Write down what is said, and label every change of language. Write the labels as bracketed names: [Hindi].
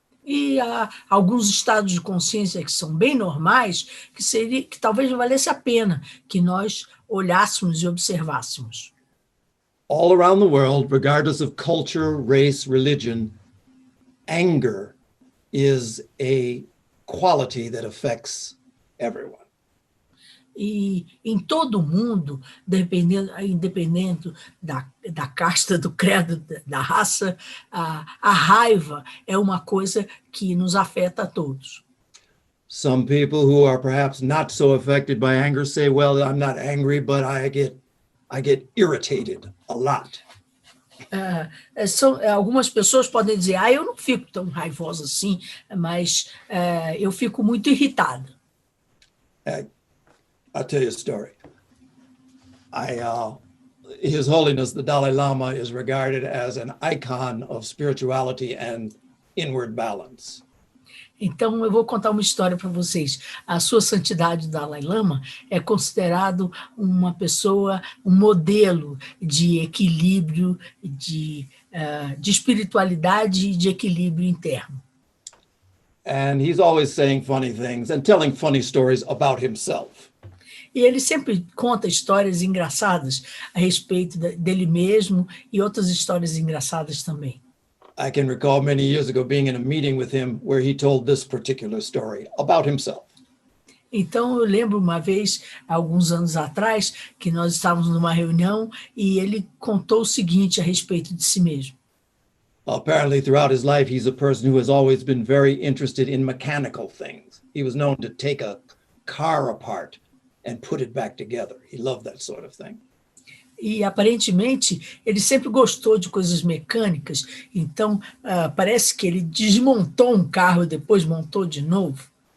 [Portuguese] E há alguns estados de consciência que são bem normais, que talvez valesse a pena que nós olhássemos e observássemos. [English] All around the world, regardless of culture, race, religion, anger is a quality that affects everyone. [Portuguese] E em todo o mundo, independente da casta, do credo, da raça, a raiva é uma coisa que nos afeta a todos. [English] Some people who are perhaps not so affected by anger say, well, I'm not angry, but I get irritated a lot. [Portuguese] Algumas pessoas podem dizer, eu não fico tão raivosa assim, mas eu fico muito irritada. [English] I'll tell you a story. His Holiness, the Dalai Lama, is regarded as an icon of spirituality and inward balance. [Portuguese] Então, eu vou contar uma história para vocês. A Sua Santidade, Dalai Lama, é considerado uma pessoa, um modelo de equilíbrio, de espiritualidade e de equilíbrio interno. [English] And he's always saying funny things and telling funny stories about himself. [Portuguese] E ele sempre conta histórias engraçadas a respeito dele mesmo e outras histórias engraçadas também. [English] I can recall many years ago being in a meeting with him where he told this particular story about himself. [Portuguese] Então, eu lembro uma vez, alguns anos atrás, que nós estávamos numa reunião e ele contou o seguinte a respeito de si mesmo. [English] Apparently, throughout his life, he's a person who has always been very interested in mechanical things. He was known to take a car apart and put it back together. He loved that sort of thing. [Portuguese] E, aparentemente, ele sempre gostou de coisas mecânicas, então parece que ele desmontou um carro e depois montou de novo.